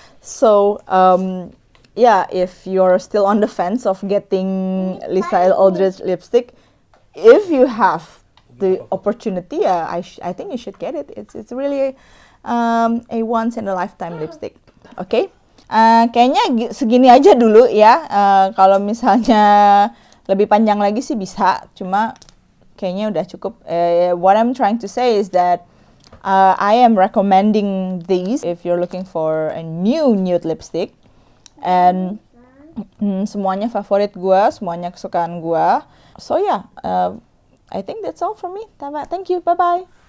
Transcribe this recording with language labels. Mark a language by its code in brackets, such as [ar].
[en] So, yeah, if you're still on the fence of getting Lisa Eldridge lipstick, if you have the opportunity, I think you should get it. It's really a once in a lifetime lipstick. [id] Okay? Kayaknya segini aja dulu ya. Kalau misalnya lebih panjang lagi sih bisa, cuma kayaknya udah cukup. [en] What I'm trying to say is that I am recommending these if you're looking for a new nude lipstick. And [id] semuanya favorit gue, semuanya kesukaan gue. [en] So yeah, I think that's all from me. Thank you, bye-bye.